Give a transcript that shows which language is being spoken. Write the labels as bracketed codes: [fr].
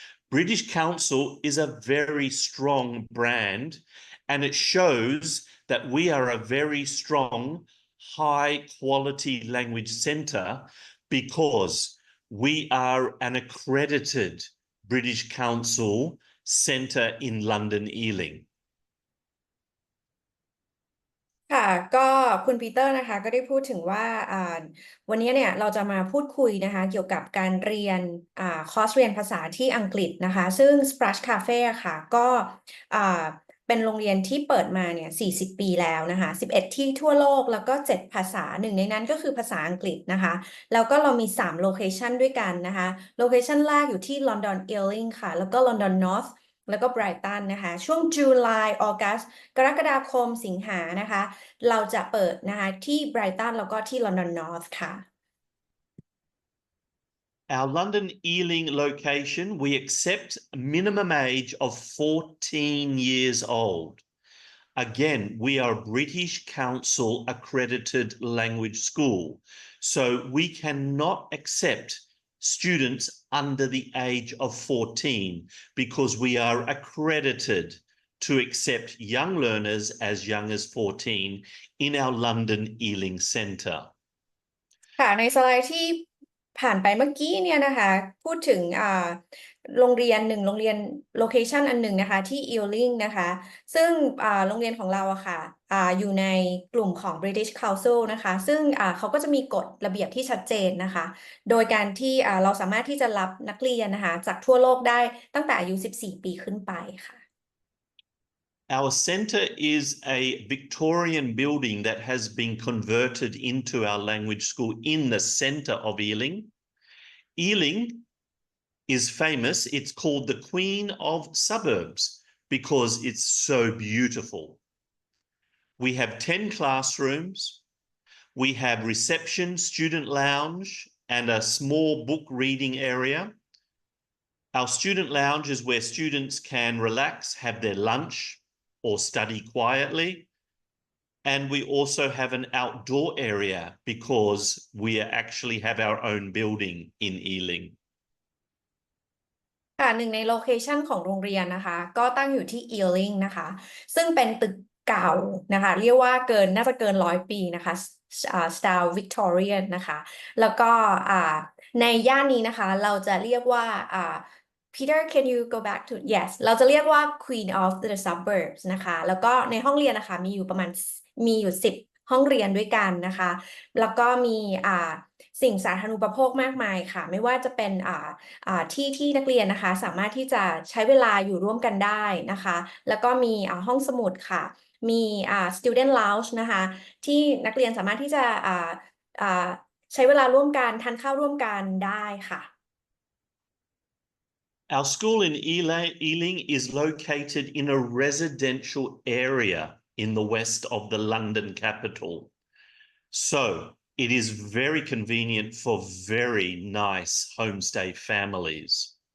[en] British Council is a very strong brand, and it shows that we are a very strong, high-quality language centre because we are an accredited British Council centre in London Ealing. [th] ค่ะก็คุณปีเตอร์นะคะก็ได้พูดถึงว่าวันนี้เนี่ยเราจะมาพูดคุยนะคะเกี่ยวกับการเรียนคอร์สเรียนภาษาที่อังกฤษนะคะซึ่ง Sprachcaffe ค่ะก็ เป็นโรงเรียนที่เปิดมาเนี่ย40 ปีแล้วนะคะ11 ที่ทั่วโลกแล้วก็7 ภาษาหนึ่งในนั้นก็คือภาษาอังกฤษนะคะแล้วก็เรามี3 โลเคชันด้วยกันนะคะโลเคชันแรกอยู่ที่ลอนดอนเอลลิงค่ะแล้วก็ลอนดอนนอร์ทแล้วก็ไบรตันนะคะช่วงจุลายออกัสกรกฎาคมสิงหานะคะเราจะเปิดนะคะที่ไบรตันแล้วก็ที่ลอนดอนนอร์ทค่ะ [en] Our London Ealing location, we accept a minimum age of 14 years old. Again, we are a British Council accredited language school, so we cannot accept students under the age of 14 because we are accredited to accept young learners as young as 14 in our London Ealing Centre. [th] ค่ะในสไลด์ที่ผ่านไปเมื่อกี้เนี่ยนะคะพูดถึงโรงเรียนหนึ่งโรงเรียนโลเคชันอันหนึ่งนะคะที่อีลลิงนะคะซึ่งโรงเรียนของเราอะค่ะอยู่ในกลุ่มของ British Council นะคะซึ่งเขาก็จะมีกฎระเบียบที่ชัดเจนนะคะโดยการที่เราสามารถที่จะรับนักเรียนนะคะจากทั่วโลกได้ตั้งแต่อายุ14 ปีขึ้นไปค่ะ [en] Our centre is a Victorian building that has been converted into our language school in the centre of Ealing. Ealing is famous. It's called the Queen of Suburbs because it's so beautiful. We have 10 classrooms. We have reception, student lounge, and a small book reading area. Our student lounge is where students can relax, have their lunch, or study quietly. And we also have an outdoor area because we actually have our own building in Ealing. [th] ค่ะหนึ่งในโลเคชันของโรงเรียนนะคะก็ตั้งอยู่ที่ Ealing นะคะซึ่งเป็นตึกเก่านะคะเรียกว่าน่าจะเกิน100 ปีนะคะสไตล์ Victorian นะคะแล้วก็ในย่านนี้นะคะเราจะเรียกว่า [en] Peter can you go back to yes [th] เราจะเรียกว่า Queen of the Suburbs นะคะแล้วก็ในห้องเรียนนะคะมีอยู่10 ห้องเรียนด้วยกันนะคะแล้วก็มีสิ่งสาธารณูปโภคมากมายค่ะไม่ว่าจะเป็น ที่นักเรียนนะคะสามารถที่จะใช้เวลาอยู่ร่วมกันได้นะคะแล้วก็มีห้องสมุดค่ะมีstudent lounge นะคะที่นักเรียนสามารถที่จะใช้เวลาร่วมกันทานข้าวร่วมกันได้ค่ะ [en] Our school in Ealing is located in a residential area in the west of the London capital. So It is very convenient for very nice homestay families.